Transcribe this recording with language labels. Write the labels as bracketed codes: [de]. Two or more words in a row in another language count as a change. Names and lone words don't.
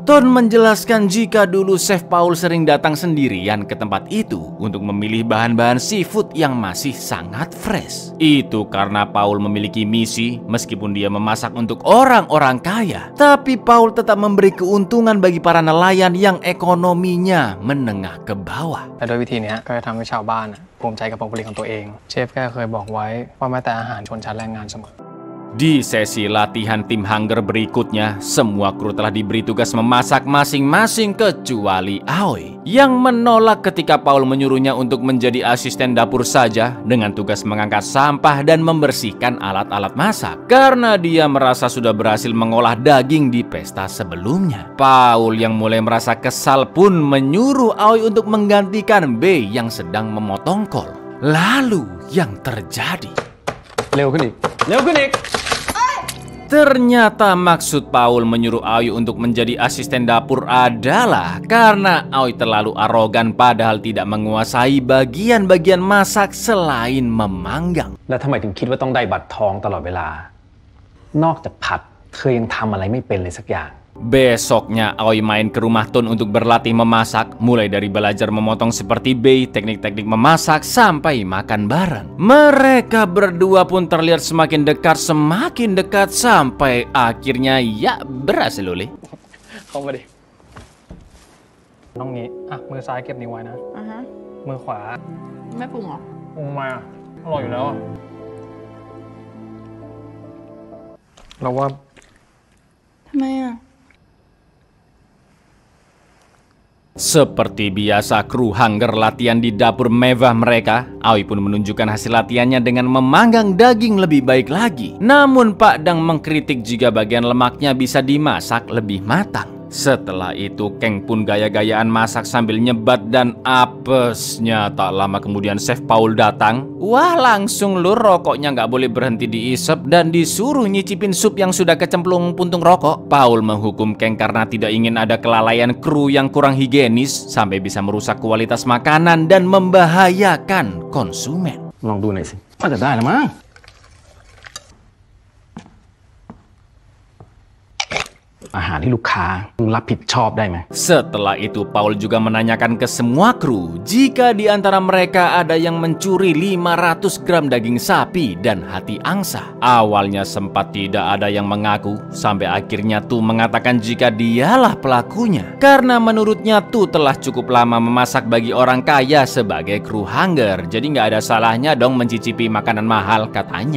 [id] Ton menjelaskan jika dulu Chef Paul sering datang sendirian ke tempat itu untuk memilih bahan-bahan seafood yang masih sangat fresh. Itu karena Paul memiliki misi, meskipun dia memasak untuk orang-orang kaya, tapi Paul tetap memberi keuntungan bagi para nelayan yang ekonominya menengah ke bawah. [th] แต่โดยวิธีนี้ก็จะทำให้ชาวบ้านภูมิใจกับผลผลิตของตัวเองเชฟแกเคยบอกไว้ว่าแม้แต่อาหารชนชั้นแรงงานเสมอ [id] Di sesi latihan tim Hunger berikutnya, semua kru telah diberi tugas memasak masing-masing kecuali Aoi, yang menolak ketika Paul menyuruhnya untuk menjadi asisten dapur saja dengan tugas mengangkat sampah dan membersihkan alat-alat masak karena dia merasa sudah berhasil mengolah daging di pesta sebelumnya. Paul yang mulai merasa kesal pun menyuruh Aoi untuk menggantikan B yang sedang memotong kol. Lalu yang terjadi, [th] เร็วขึ้นอีก [id] ternyata maksud Paul menyuruh Aoi untuk menjadi asisten dapur adalah karena Aoi terlalu arogan padahal tidak menguasai bagian-bagian masak selain memanggang. [th] แล้วทำไมถึงคิดว่าต้องได้บัตรทองตลอดเวลา นอกจากผัดเธอยังทำอะไรไม่เป็นเลยสักอย่าง [id] Besoknya Aoi main ke rumah Ton untuk berlatih memasak, mulai dari belajar memotong seperti Bei, teknik-teknik memasak, sampai makan bareng. Mereka berdua pun terlihat semakin dekat sampai akhirnya ya berhasil oleh. [th] เข้ามาดิต้องงี้อ่ะมือซ้ายเก็บนิ้วไว้นะมือขวา ไม่ปรุงเหรอ ปรุงมาอร่อยอยู่แล้วอะเราว่า ทำไมอ่ะ [id] Seperti biasa, kru Hunger latihan di dapur mewah mereka. Aoi pun menunjukkan hasil latihannya dengan memanggang daging lebih baik lagi. Namun Pak Dang mengkritik jika bagian lemaknya bisa dimasak lebih matang. Setelah itu, Kang pun gaya-gayaan masak sambil nyebat dan apesnya. Tak lama kemudian Chef Paul datang. Wah, langsung lur, rokoknya nggak boleh berhenti diisep dan disuruh nyicipin sup yang sudah kecemplung puntung rokok. Paul menghukum Kang karena tidak ingin ada kelalaian kru yang kurang higienis sampai bisa merusak kualitas makanan dan membahayakan konsumen. [th] ลองดูหน่อยสิน่าจะได้แล้วมั้งอาหารที่ลูกค้ามึงรับผิดชอบได้ไหม [id] Setelah itu Paul juga menanyakan ke semua kru jika di antara mereka ada yang mencuri 500 gram daging sapi dan hati angsa. Awalnya sempat tidak ada yang mengaku, sampai akhirnya Tu mengatakan jika dialah pelakunya. Karena menurutnya Tu telah cukup lama memasak bagi orang kaya sebagai kru Hunger, jadi nggak ada salahnya dong mencicipi makanan mahal katanya.